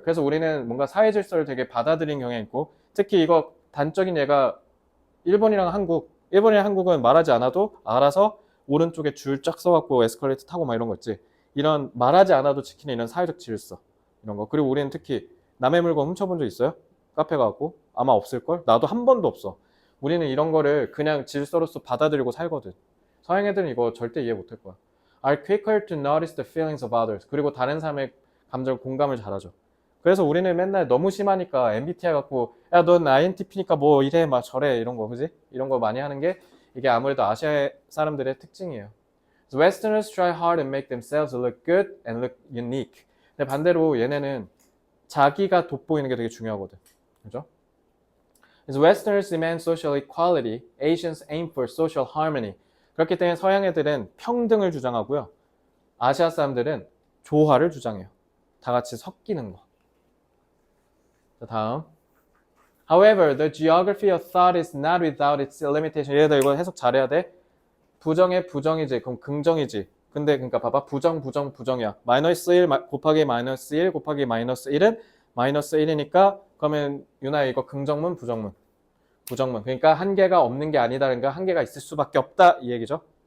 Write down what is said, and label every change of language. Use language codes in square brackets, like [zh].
[ko] 그래서 우리는 뭔가 사회 질서를 되게 받아들이는 경향이 있고 특히 이거 단적인 예가 일본이랑 한국은 말하지 않아도 알아서 오른쪽에 줄 쫙 써갖고 에스컬레이터 타고 막 이런 거 있지. 이런 말하지 않아도 지키는 이런 사회적 질서 이런 거. 그리고 우리는 특히 남의 물건 훔쳐본 적 있어요? 카페 가고 아마 없을걸? 나도 한 번도 없어. 우리는 이런 거를 그냥 질서로서 받아들이고 살거든. 서양 애들은 이거 절대 이해 못할 거야. [en] Are quicker to notice the feelings of others. [ko] 그리고 다른 사람의 감정을 공감을 잘하죠. 그래서 우리는 맨날 너무 심하니까 MBTI 갖고 야, 넌 INTP니까 뭐 이래 막 저래 이런 거 그지? 이런 거 많이 하는 게 이게 아무래도 아시아 사람들의 특징이에요. [en] Westerners try hard and make themselves look good and look unique. [ko] 근데 반대로 얘네는 자기가 돋보이는 게 되게 중요하거든. 그죠? 그래서 [en] Westerners demand social equality, Asians aim for social harmony. [ko] 그렇기 때문에 서양 애들은 평등을 주장하고요. 아시아 사람들은 조화를 주장해요. 다 같이 섞이는 거. 자, 다음. [en] However, the geography of thought is not without its limitation. [ko] 얘들 이거 해석 잘해야 돼. 부정의 부정이지. 그럼 긍정이지. 근데 그러니까 봐봐. 부정이야. 마이너스 1 곱하기 마이너스 1 곱하기 마이너스 1은 마이너스 1이니까 그러면 유나 이거 긍정문 부정문. 그러니까 한계가 없는 게 아니다라는 한계가 있을 수밖에 없다 이 얘기죠.